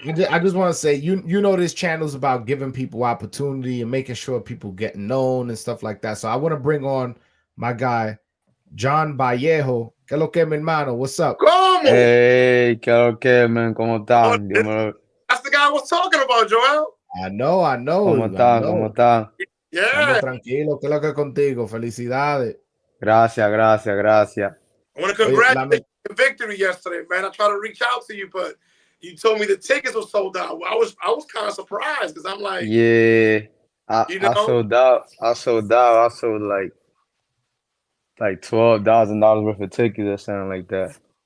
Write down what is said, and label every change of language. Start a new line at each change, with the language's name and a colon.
English: I just want to say, you know, this channel is about giving people opportunity and making sure people get known and stuff like that. So I want to bring on my guy, John Vallejo.
Spanish: ¿Qué lo que, mi hermano?
English: What's up?
Spanish: ¿Cómo? Hey, ¿qué lo que, man? ¿Cómo están?
English: That's the guy I was talking about, Joel. I know.
Spanish: ¿Cómo están? ¿Cómo están?
English: Yeah.
Spanish: Estamos tranquilos. ¿Qué es lo que contigo? Felicidades. Gracias.
English: I want to congratulate you on your victory yesterday, man. I tried to reach out to you, but you told me the tickets were sold out. I was kind of surprised because I'm like, Yeah, you I know, sold out. I sold out. I sold like $12,000 worth of tickets or something like that.